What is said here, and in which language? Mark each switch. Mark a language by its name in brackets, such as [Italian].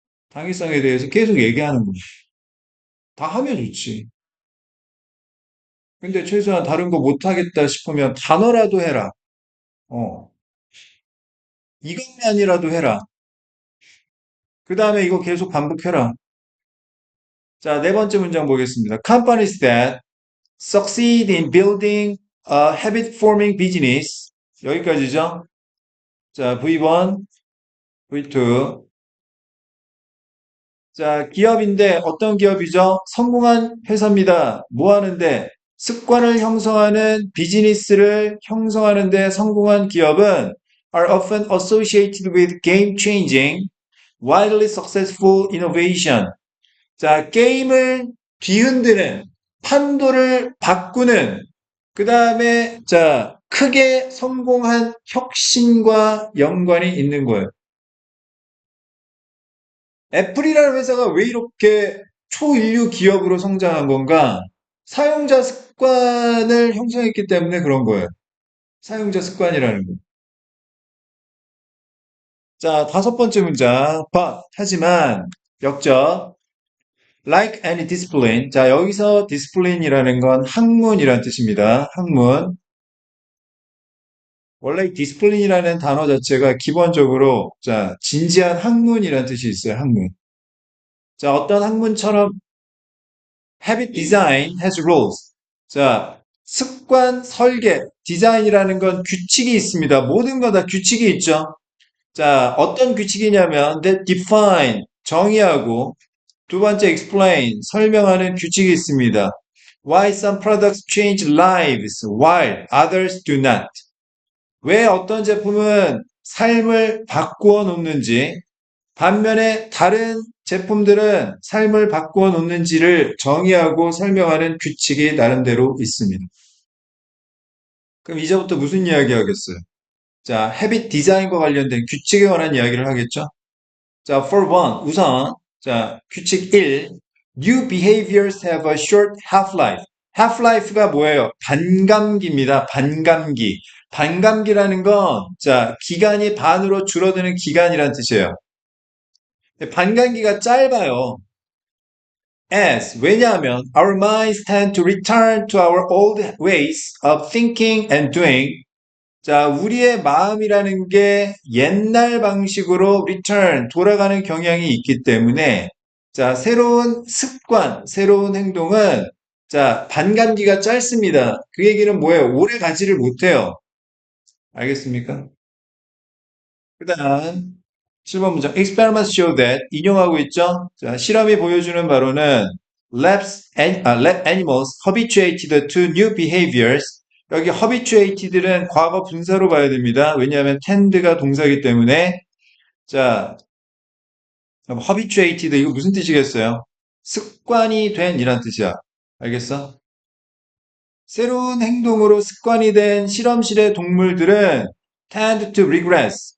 [Korean] 당위성에 대해서 계속 얘기하는 거야. 다 하면 좋지. 근데 최소한 다른 거 못하겠다 싶으면 단어라도 해라. 어, 이것만이라도 해라. 그 다음에 이거 계속 반복해라. 자, 네 번째 문장 보겠습니다. [English] Companies that succeed in building a habit-forming business. [Korean] 여기까지죠. 자, V1, V2. 자, 기업인데 어떤 기업이죠? 성공한 회사입니다. 뭐 하는데? 습관을 형성하는 비즈니스를 형성하는데 성공한 기업은 [English] are often associated with game-changing, widely successful innovation. [Korean] 자, 게임을 뒤흔드는, 판도를 바꾸는, 그 다음에, 자, 크게 성공한 혁신과 연관이 있는 거예요. 애플이라는 회사가 왜 이렇게 초인류 기업으로 성장한 건가? 사용자 습관을 형성했기 때문에 그런 거예요. 사용자 습관이라는 거. 자, 다섯 번째 문장. 하지만, 역적. [English] Like any discipline. [Korean] 자, 여기서 discipline이라는 건 학문이라는 뜻입니다. 학문. 원래 이 discipline이라는 단어 자체가 기본적으로, 자, 진지한 학문이라는 뜻이 있어요. 학문. 자, 어떤 학문처럼 [English] habit design has rules. [Korean] 자, 습관 설계, 디자인이라는 건 규칙이 있습니다. 모든 거 다 규칙이 있죠. 자, 어떤 규칙이냐면 [English] that define, [Korean] 정의하고 두 번째 explain, 설명하는 규칙이 있습니다. [English] Why some products change lives while others do not. [Korean] 왜 어떤 제품은 삶을 바꾸어 놓는지, 반면에 다른 제품들은 삶을 바꾸어 놓는지를 정의하고 설명하는 규칙이 나름대로 있습니다. 그럼 이제부터 무슨 이야기 하겠어요? 자, 헤빗 디자인과 관련된 규칙에 관한 이야기를 하겠죠? 자, [English] for one, [Korean] 우선, 자, 규칙 1. [English] New behaviors have a short half-life. [Korean] half-life가 뭐예요? 반감기입니다. 반감기. 반감기라는 건, 자, 기간이 반으로 줄어드는 기간이란 뜻이에요. 반감기가 짧아요. [English] As [Korean] 왜냐하면 [English] our minds tend to return to our old ways of thinking and doing. [Korean] 자, 우리의 마음이라는 게 옛날 방식으로 return, 돌아가는 경향이 있기 때문에, 자, 새로운 습관, 새로운 행동은, 자, 반감기가 짧습니다. 그 얘기는 뭐예요? 오래 가지를 못해요. 알겠습니까? 그 다음, 7번 문장. [English] Experiments show that, [Korean] 인용하고 있죠? 자, 실험이 보여주는 바로는, [English] lab animals habituated to new behaviors. [Korean] 여기 habituated는 과거 분사로 봐야 됩니다. 왜냐하면 tend가 동사이기 때문에. 자, habituated, 이거 무슨 뜻이겠어요? 습관이 된 이란 뜻이야. 알겠어? 새로운 행동으로 습관이 된 실험실의 동물들은 [English] tend to regress.